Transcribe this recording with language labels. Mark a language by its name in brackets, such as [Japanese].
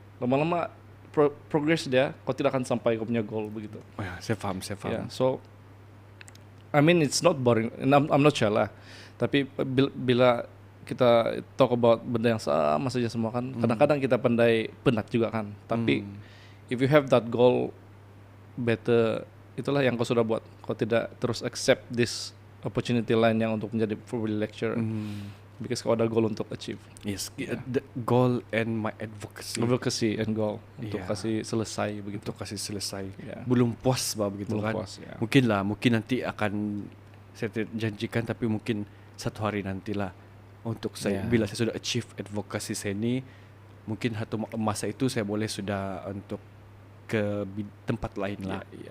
[Malay] Lama-lama progress dia, kau tidak akan sampai kau punya goal begitu. Oh ya, saya faham. [English] Yeah, so I mean it's not boring. And I'm not sure [Malay] lah. Tapi bila kita [English] talk about [Malay] benda yang sama saja semua kan, kadang-kadang kita penat juga kan. Tapi [English] if you have that goal, better [Malay] itulah yang kau sudah buat. Kau tidak terus [English] accept this opportunity [Malay] lain yang untuk menjadi [English] probably lecturer. Because [Malay] kau ada goal untuk [English] achieve. Yes, the goal and my advocacy and goal [Malay] untuk kasih selesai begitu. Untuk kasih selesai. Belum puas begitu belum kan. Puas, ya. Mungkin nanti akan saya janjikan, tapi mungkin satu hari nantilah untuk saya bila saya sudah [English] achieve [Malay] advocacy saya ini, mungkin satu masa itu saya boleh sudah untuk ke tempat lain lah.